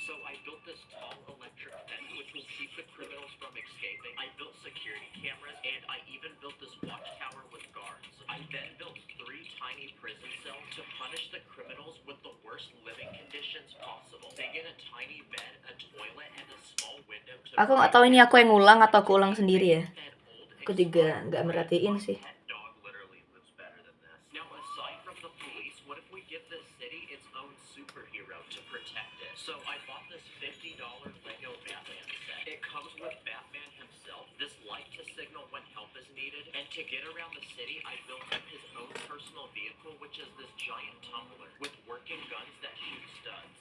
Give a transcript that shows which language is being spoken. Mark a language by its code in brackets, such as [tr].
[en] So I built this tall electric fence which will keep the criminals from escaping. I built security cameras and I even built this watchtower with guards. I then built 3 tiny prison cells to punish the criminals with the worst living conditions possible. They get a tiny bed, a toilet, and a small window to [id] Aku nggak tahu ini aku yang ngulang atau aku ulang sendiri ya. [en] and old [id] Aku juga nggak merhatiin sih. [en] pet dog literally lives better than this. Now, aside from the police, what if we give this city its own superhero to protect it? So I bought this $50 Lego Batman set. It comes with Batman himself, this light to signal when help is needed, and to get around the city, I built him his own personal vehicle, which is this giant tumbler with working guns that shoot studs.